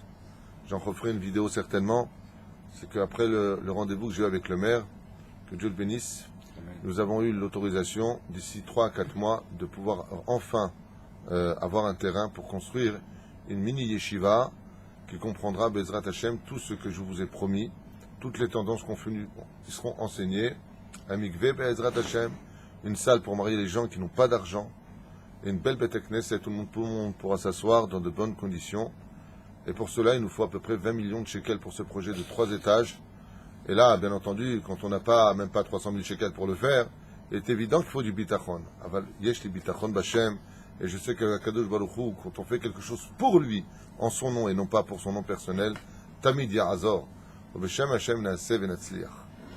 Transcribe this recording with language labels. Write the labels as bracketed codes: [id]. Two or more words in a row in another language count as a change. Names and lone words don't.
[fr] J'en referai une vidéo certainement. C'est qu'après le rendez-vous que j'ai eu avec le maire, que Dieu le bénisse, nous avons eu l'autorisation d'ici 3 à 4 mois de pouvoir enfin avoir un terrain pour construire une mini yeshiva qui comprendra [he] בעזרת השם [fr] tout ce que je vous ai promis, toutes les tendances qui seront enseignées, un mikveh [he] בעזרת השם, [fr] une salle pour marier les gens qui n'ont pas d'argent, et une belle bête knesset, tout le monde pourra s'asseoir dans de bonnes conditions. Et pour cela, il nous faut à peu près 20 millions de shekels pour ce projet de 3 étages. Et là, bien entendu, quand on n'a pas, même pas 300 000 shekels pour le faire, il est évident qu'il faut du bitachon. [he] אבל יש לי ביטחון בהשם. [fr] Et je sais que [he] קדוש ברוך הוא, [fr] quand on fait quelque chose pour lui, en son nom et non pas pour son nom personnel, [he] תמיד יעזור. בשם השם נעשה ונצליח.